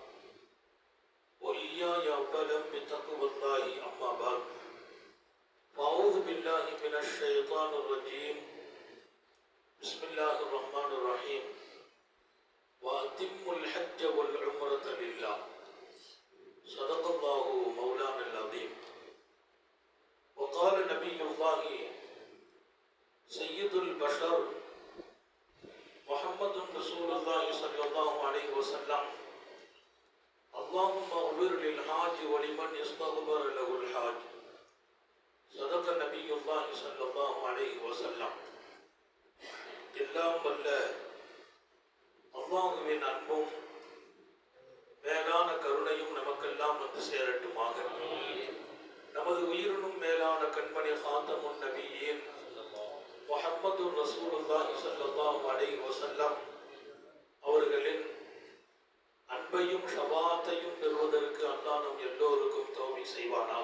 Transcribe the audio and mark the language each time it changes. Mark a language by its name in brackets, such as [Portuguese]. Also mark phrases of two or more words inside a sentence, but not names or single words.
[Arabic] وإياي أولا بتقوى الله أما بعد فأعوذ بالله من الشيطان الرجيم بسم الله الرحمن الرحيم وأتموا الحج والعمرة لله صدق الله مولانا العظيم وقال نبي الله سيد البشر محمد رسول الله صلى الله عليه وسلم اللهم اغفر للحاج ولمن استغفر له الحاج صدق نبي الله صلى الله عليه وسلم [Tamil] எல்லாம் வல்ல அல்லாஹ்வின் அன்பும் மேலான கருணையும் நமக்கெல்லாம் வந்து சேரட்டுமாக. நமது உயிரினும் மேலான கண்மணி [Arabic] خاتم النبيين محمد رسول الله صلى الله عليه وسلم [Tamil] அவர்களின் அன்பையும் ஷஃபாஅத்தையும் பெறுவதற்கு அல்லாஹ் நம் எல்லோருக்கும் தௌஃபீக் செய்வானாக.